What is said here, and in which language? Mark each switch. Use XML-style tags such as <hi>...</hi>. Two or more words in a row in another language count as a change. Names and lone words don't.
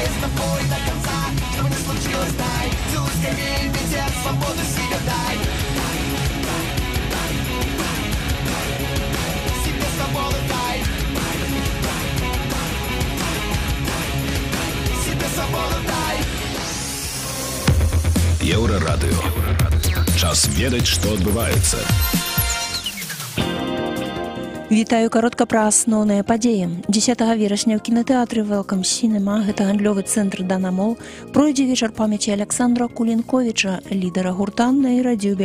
<ru>С тобой до конца, что бы ни случилось, дай. Целуй скорее, ветер, свободу себе дай. Себе свободу дай. Себе свободу дай.</ru> <be>Еўрарадыё. Час ведаць, што адбываецца. Вітаю каротка пра асноўныя падзеі. 10 верасня ў кінатэатры Welcome Cinema, гэта гандлёвы цэнтр Дана Мол, пройдзе вечар памяці Александра Кулінковіча, лідара гурта Нейра Дюбель.</be>